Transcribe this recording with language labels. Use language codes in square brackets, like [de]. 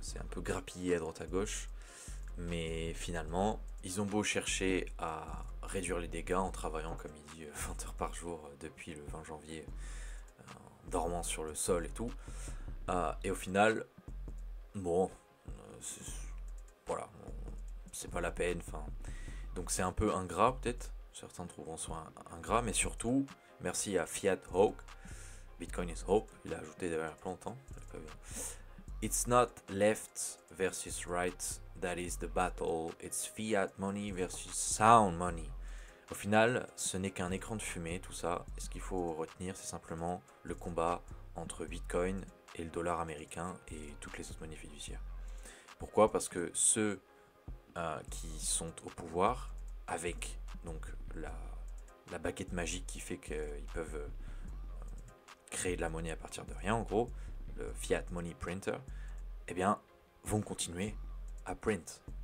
[fr] C'est un peu grappillé à droite à gauche, mais finalement, ils ont beau chercher à réduire les dégâts en travaillant, comme il dit, 20 heures par jour depuis le 20 janvier, en dormant sur le sol et tout, et au final, bon, voilà, c'est pas la peine, enfin, donc c'est un peu ingrat peut-être, certains trouveront ça ingrat, mais surtout, merci à Fiat Hawk, Bitcoin is hope, il a ajouté derrière longtemps. [en] It's not left versus right that is the battle, it's fiat money versus sound money. [fr] Au final, ce n'est qu'un écran de fumée, tout ça. Et ce qu'il faut retenir, c'est simplement le combat entre Bitcoin et le dollar américain et toutes les autres monnaies fiduciaires. Pourquoi? Parce que ceux qui sont au pouvoir, avec donc la baguette magique qui fait qu'ils peuvent créer de la monnaie à partir de rien, en gros, le fiat money printer, eh bien, vont continuer à print.